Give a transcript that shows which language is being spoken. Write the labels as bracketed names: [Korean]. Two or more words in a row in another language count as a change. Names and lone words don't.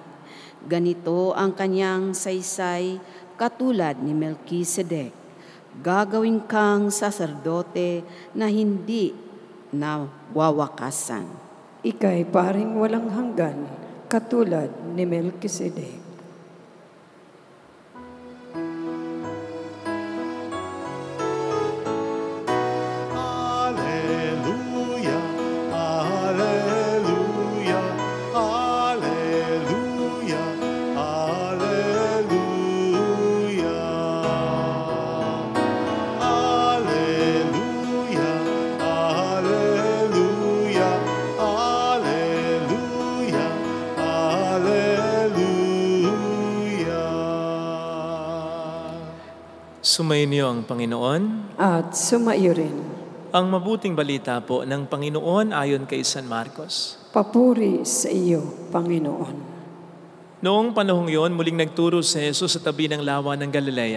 [Filipino] Ganito ang kanyang saysay katulad ni Melkisedek. Gagawin kang saserdote na hindi nawawakasan. Ika'y paring walang hanggan, katulad ni Melkisedek. [Latin] Alleluia, alleluia, alleluia, alleluia. Alleluia, alleluia, alleluia, alleluia. [Filipino] Sumainyo ang Panginoon. At sumaiyo rin. Ang mabuting balita po ng Panginoon ayon kay San Marcos. Papuri sa iyo, Panginoon. Noong panahong yon, muling nagturo si Jesus sa tabi ng lawa ng Galilea.